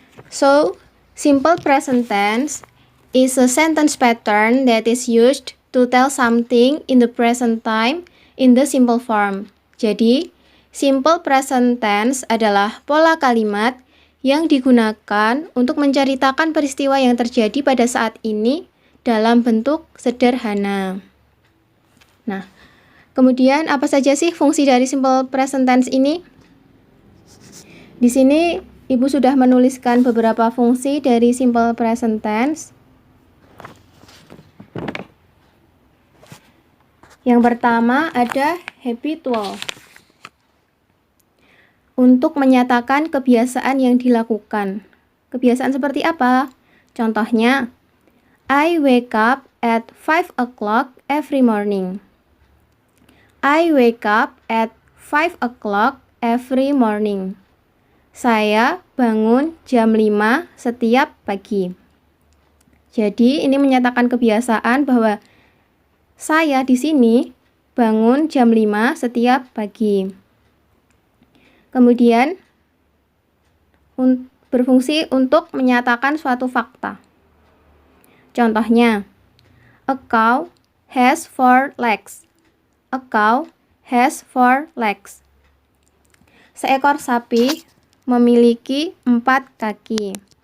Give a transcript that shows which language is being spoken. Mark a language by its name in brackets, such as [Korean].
[English] So, simple present tense is a sentence pattern that is used to tell something in the present time in the simple form. [Indonesian] Jadi, simple present tense adalah pola kalimat yang digunakan untuk menceritakan peristiwa yang terjadi pada saat ini dalam bentuk sederhana. Nah, kemudian apa saja sih fungsi dari simple present tense ini? Di sini Ibu sudah menuliskan beberapa fungsi dari simple present tense. Yang pertama ada habitual. Untuk menyatakan kebiasaan yang dilakukan. Kebiasaan seperti apa? Contohnya, [English] I wake up at 5 o'clock every morning. I wake up at 5 o'clock every morning. [Indonesian] Saya bangun jam 5 setiap pagi. Jadi, ini menyatakan kebiasaan bahwa saya di sini bangun jam 5 setiap pagi. Kemudian, berfungsi untuk menyatakan suatu fakta. Contohnya, [English] a cow has 4 legs. A cow has 4 legs. [Indonesian] Seekor sapi memiliki 4 kaki.